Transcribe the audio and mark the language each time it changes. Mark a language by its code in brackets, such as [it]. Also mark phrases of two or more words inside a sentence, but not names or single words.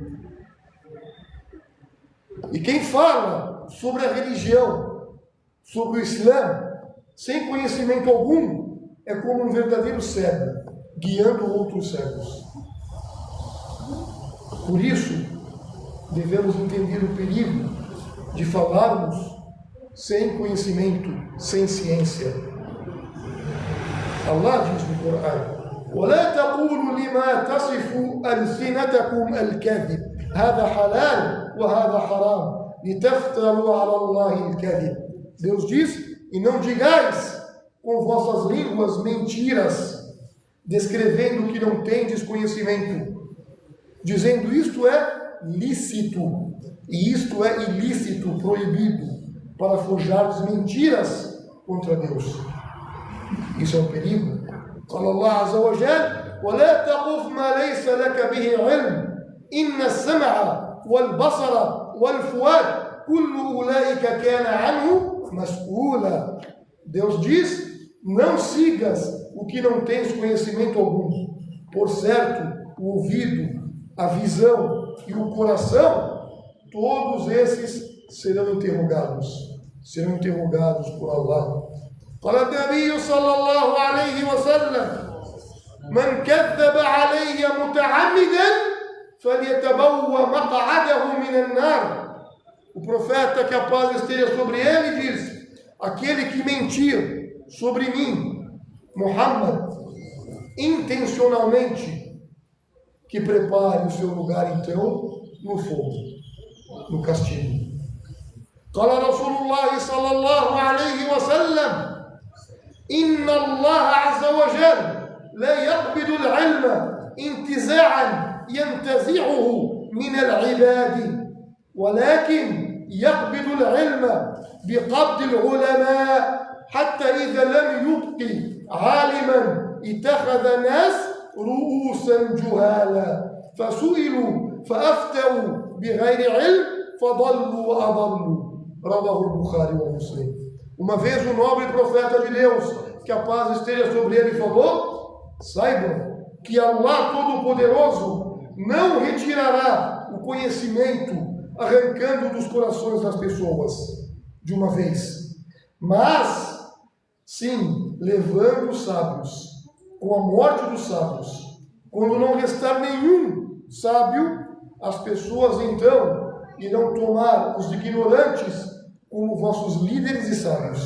[pt] E quem fala sobre a religião, sobre o Islã, sem conhecimento algum, é como um verdadeiro cego, guiando outros cegos. Por isso, devemos entender o perigo de falarmos sem conhecimento, sem ciência. Allah diz no Corão: [ar] وَلَا تَقُولُوا لِمَا تَصِفُ أَلْسِنَتَكُمْ الْكَذِبَ هَذَا حَلَالٌ وَهَذَا حَرَامٌ لِتَفْتَرُوا عَلَى اللَّهِ الْكَذِبَ. [pt] Deus diz: e não digais com vossas línguas mentiras, descrevendo o que não tendes conhecimento, dizendo isto é lícito e isto é ilícito, proibido, para forjardes mentiras contra Deus. Isso é um perigo. [ar] قال الله عز وجل: ولا تقف ما ليس لك به علم إن السمع والبصر والفؤاد كل أولئك كان عنه مسؤولا. [pt] Deus diz: não sigas o que não tens conhecimento algum. Por certo, o ouvido, a visão e o coração, todos esses serão interrogados por Allah. [ar] قال النبي صلى الله عليه وسلم: من كذب علي متعمدا فليتبوأ مقعده من النار. [pt] O profeta, que a paz esteja sobre ele, diz: aquele que mentir sobre mim, Muhammad, intencionalmente, que prepare o seu lugar então no fogo, no castigo. [ar] قال رسول الله صلى الله عليه وسلم: إن الله عز وجل لا يقبض العلم انتزاعا ينتزعه من العباد ولكن يقبض العلم بقبض العلماء حتى إذا لم يبق عالما اتخذ الناس رؤوسا جهالا فسئلوا فأفتوا بغير علم فضلوا وأضلوا. رواه البخاري ومسلم. [pt] Uma vez o nobre profeta de Deus, que a paz esteja sobre ele, falou: saibam que Allah Todo-Poderoso não retirará o conhecimento arrancando dos corações das pessoas de uma vez, mas sim levando os sábios, com a morte dos sábios, quando não restar nenhum sábio, as pessoas então irão tomar os ignorantes como vossos líderes e sábios.